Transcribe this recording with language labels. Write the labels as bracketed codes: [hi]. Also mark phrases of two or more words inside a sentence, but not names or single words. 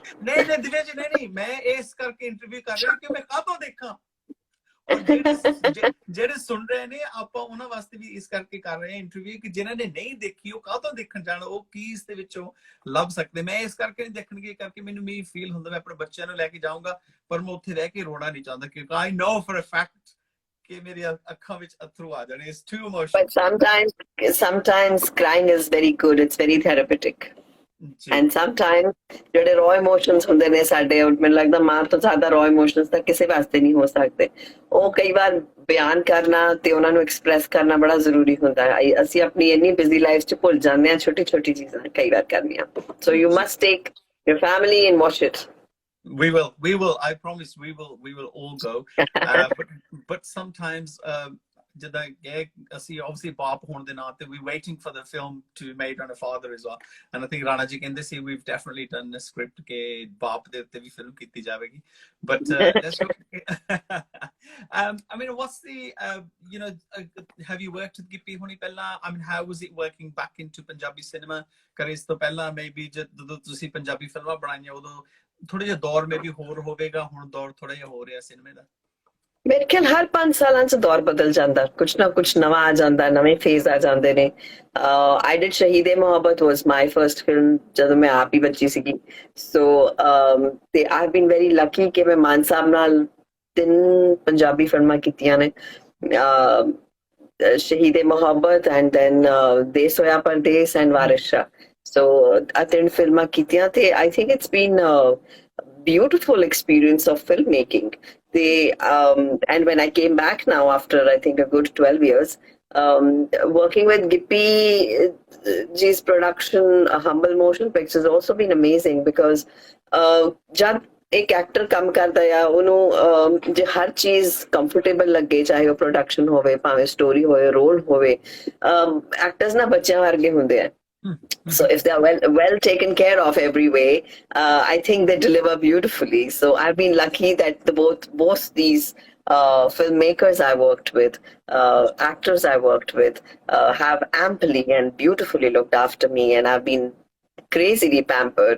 [pa] ਨਹੀਂ ਦਿਵਿਆ ਜੀ, ਨਹੀਂ, ਮੈਂ ਇਸ ਕਰਕੇ ਇੰਟਰਵਿਊ ਕਰ ਰਿਹਾ ਕਿ ਮੈਂ ਕਾਹਤੋਂ ਦੇਖਾਂ, ਔਰ ਜਿਹੜੇ ਸੁਣ ਰਹੇ ਨੇ ਆਪਾਂ ਉਹਨਾਂ ਵਾਸਤੇ ਵੀ ਇਸ ਕਰਕੇ ਕਰ ਰਹੇ ਹਾਂ ਇੰਟਰਵਿਊ ਕਿ ਜਿਨ੍ਹਾਂ ਨੇ ਨਹੀਂ ਦੇਖੀ ਉਹ ਕਾਹਤੋਂ ਦੇਖਣ ਜਾਣ, ਉਹ ਕੀ ਇਸ ਦੇ ਵਿੱਚੋਂ ਲੱਭ ਸਕਦੇ। ਮੈਂ ਇਸ ਕਰਕੇ ਨਹੀਂ ਦੇਖਣਗੇ ਕਰਕੇ ਮੈਨੂੰ ਵੀ ਫੀਲ ਹੁੰਦਾ ਮੈਂ ਆਪਣੇ ਬੱਚਿਆਂ ਨੂੰ ਲੈ ਕੇ ਜਾਊਂਗਾ, ਪਰ ਮੈਂ ਉੱਥੇ ਰਹਿ ਕੇ ਰੋਣਾ ਨਹੀਂ ਚਾਹੁੰਦਾ, ਕਿਉਂਕਿ [en] I know for a fact [pa] ਕਿ ਮੇਰੀ ਅੱਖਾਂ ਵਿੱਚ ਅਥਰੂ ਆ ਜਾਣੇ। [en] it's too emotional. But sometimes crying is very good. It's very therapeutic. And sometimes [pa] ਜਿਹੜੇ [en] raw emotions [pa] ਹੁੰਦੇ ਨੇ ਸਾਡੇ, ਮੈਨੂੰ ਲੱਗਦਾ ਮਾਂ ਤੋਂ ਜ਼ਿਆਦਾ [en] raw emotions [pa] ਤਾਂ ਕਿਸੇ ਵਾਸਤੇ ਨਹੀਂ ਹੋ ਸਕਦੇ। ਉਹ ਕਈ ਵਾਰ ਬਿਆਨ ਕਰਨਾ ਤੇ ਉਹਨਾਂ ਨੂੰ ਐਕਸਪ੍ਰੈਸ ਕਰਨਾ ਬੜਾ ਜ਼ਰੂਰੀ ਹੁੰਦਾ ਹੈ। ਅਸੀਂ ਆਪਣੀ ਇੰਨੀ [en] busy life [pa] 'ਚ ਭੁੱਲ ਜਾਂਦੇ ਹਾਂ ਛੋਟੀ ਛੋਟੀ ਚੀਜ਼ਾਂ ਕਈ ਵਾਰ ਕਰਨੀਆਂ। [en] So you must take your family and watch it. We will. I promise we will all go. But sometimes [pa] ਜਿੱਦਾਂ ਕਿ ਅਸੀਂ [en] obviously [pa] ਬਾਪ ਹੋਣ ਦੇ ਨਾਂ ਤੇ [en] we waiting for the film to be made on a father as well, and I think [pa] ਰਾਣਾ ਜੀ ਕਹਿੰਦੇ ਸੀ [en] we've definitely done a script [pa] ਕਿ ਬਾਪ ਦੇ ਉੱਤੇ ਵੀ ਫਿਲਮ ਕੀਤੀ ਜਾਵੇਗੀ, [en] but let's hope. I mean, what's the you know, have you worked with Gippy ਹੁਣੀ ਪਹਿਲਾਂ? I mean, how was it working back into Punjabi cinema? [pa] ਕਰੇ ਇਸ ਤੋਂ ਪਹਿਲਾਂ maybe ਜਦੋਂ ਤੁਸੀਂ ਪੰਜਾਬੀ ਫਿਲਮਾਂ ਬਣਾਈਆਂ ਉਦੋਂ ਥੋੜਾ ਜਿਹਾ ਦੌਰ ਮੇਬੀ ਹੋਰ ਹੋਵੇਗਾ, ਹੁਣ ਦੌਰ ਥੋੜਾ ਜਿਹਾ ਹੋ ਰਿਹਾ ਸਿਨੇਮੇ ਦਾ? ਮੇਰੇ ਖਿਆਲ ਹਰ 5 ਸਾਲਾਂ 'ਚ ਦੌਰ ਬਦਲ ਜਾਂਦਾ, ਕੁਛ ਨਾ ਕੁਛ ਨਵਾਂ ਆ ਜਾਂਦਾ, ਨਵੇਂ ਫੇਜ਼ ਆ ਜਾਂਦੇ ਨੇ। [en] I did ਸ਼ਹੀਦੇ ਮੁਹੱਬਤ was my first film [pa] ਜਦੋਂ ਮੈਂ ਆਪ ਹੀ ਬੱਚੀ ਸੀਗੀ, [en] ਸੋ ਤੇ I have been very lucky [pa] ਕਿ ਮੈਂ ਮਾਨ ਸਾਹਿਬ ਨਾਲ 3 ਪੰਜਾਬੀ ਫਿਲਮਾਂ ਕੀਤੀਆਂ ਨੇ, [en] ਸ਼ਹੀਦੇ ਮੁਹੱਬਤ and then ਦੇਸ ਹੋਇਆ ਪਰਦੇਸ ਐਂਡ ਵਾਰਿਸ ਸ਼ਾਹ, [pa] ਸੋ ਆ 3 ਫਿਲਮਾਂ ਕੀਤੀਆਂ ਤੇ [en] I think it's been beautiful experience of filmmaking. And when I came back now after I think a good 12 years, working with Gippy's production, Humble Motion Pictures, has also been amazing because [hi] जब एक एक्टर काम करता है उन्होंने जो हर चीज कंफर्टेबल लगे, चाहे वो प्रोडक्शन होवे, भावे स्टोरी होवे, रोल होवे, एक्टर्स ना बच्चे वर्गे होंदे हैं. [en] So if they are well taken care of every way, I think they deliver beautifully. So I've been lucky that both these filmmakers I worked with, actors I worked with, have amply and beautifully looked after me, and I've been crazily pampered.